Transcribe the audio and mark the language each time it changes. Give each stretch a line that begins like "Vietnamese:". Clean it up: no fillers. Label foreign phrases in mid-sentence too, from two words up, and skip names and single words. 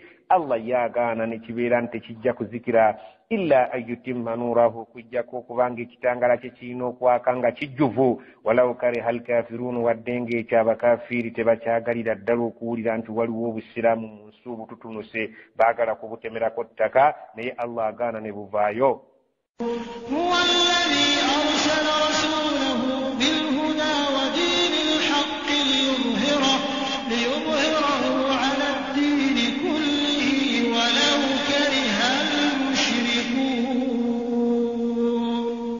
Ganda: Allah yaagaana ne kibeera nti tekijja kuzikira
Arabic: إلا أن يتم نوره,
Ganda: okujjako okubanga ekitangaala kye kirina okwaka nga kijjuvu.
Arabic: ولو كره الكافرون,
Ganda: wadde ng'ekyo abakafiiri tebakyagalira ddala okuwulira nti waliwo obusiraamu mu nsi obututunuse, baagala kubutemerako ttaka, naye Allah agaana ne buvaayo.
Arabic: هو الذي أرسل رسوله بالهدى ودين الحق ليظهره على الدين كله ولو كره المشركون.